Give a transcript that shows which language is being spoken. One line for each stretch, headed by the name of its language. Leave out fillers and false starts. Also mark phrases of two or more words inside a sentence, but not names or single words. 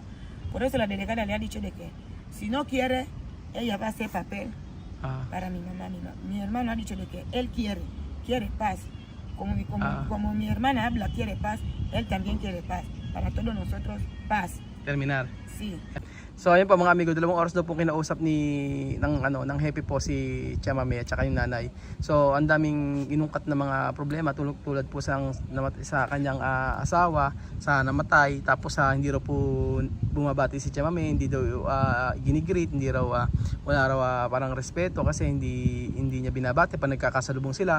Spanish: Por eso la delegada le ha dicho de que si no quiere, ella va a hacer papel para mi mamá. Mi hermano ha dicho de que él quiere paz. Como mi hermana habla, quiere paz. él también quiere paz. Para todos nosotros, paz. Terminar. Sí.
Filipino: So ayun po mga amigo, 2 oras daw po kinausap ng Happy po si Chamame at saka yung nanay. So ang daming inungkat na mga problema tulad po sa kanyang asawa sa namatay, tapos hindi raw po bumabati si Chamame, hindi daw ginigreet, hindi raw wala raw parang respeto kasi hindi niya binabati pag nagkakasalubong sila.